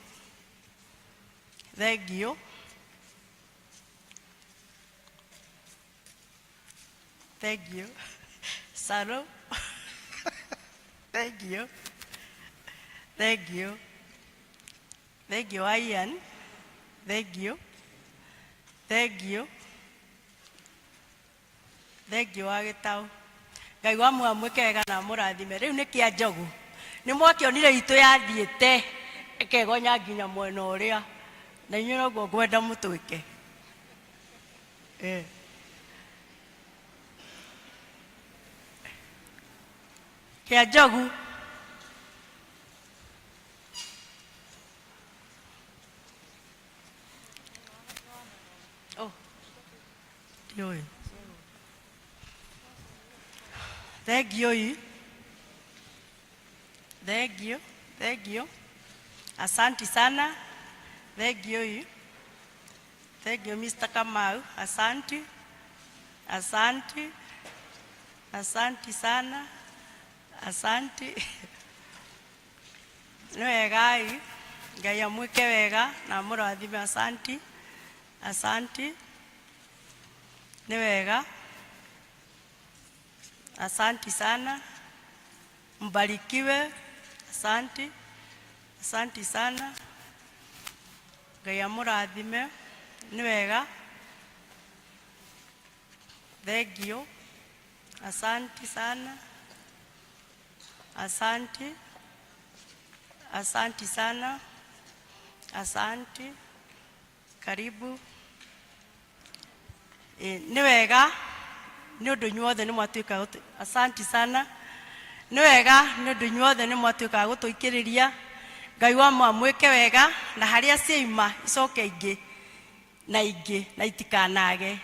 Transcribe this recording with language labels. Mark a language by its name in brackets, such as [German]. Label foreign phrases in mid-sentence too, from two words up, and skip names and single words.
[English] Thank you. Thank you. Saro. Thank you. Thank you. Thank you, Ian. Thank you. Thank you. Thank you, Agitau. [Kikuyu] Ngai wa mwamwĩke wega na mũrathime. Rĩu nĩ kĩa njogu. Nĩ mwakĩonire itũ yathiĩte ĩkegonya nginya mwena ũrĩa. Na inyuĩ noguo ngwenda mũtwĩke. Kĩa njogu. Oh. Ndiũĩ. [English] Thank you. Thank you. Thank you. [Swahili] Asante sana. [English] Thank you. Thank you, Mr. [Swahili] Kamau. Asante. Asante. Asante sana. Asante. [Kikuyu] Nĩ wega ĩ. Ngai amwĩke wega na mũrathime. [Swahili] Asante. Asante. [Kikuyu] Nĩ wega. [Swahili] Asante sana. Mbarikiwe. Asante. Asante sana. [Kikuyu] Ngai amũrathime. Nĩ wega. [English] Thank you. [Swahili] Asante sana. Asante. Asante sana. Asante. Karibu. [Kikuyu] Nĩ wega. Nĩ ũndũ inyuothe nĩ mwatuĩka. [Swahili] Asante sana. [Kikuyu] Nĩ wega nĩ ũndũ inyuothe nĩ mwatuĩka gũtũikĩrĩria. Ngai wa mwamwĩke wega na harĩa ciaima icoke ingĩ na itikanage.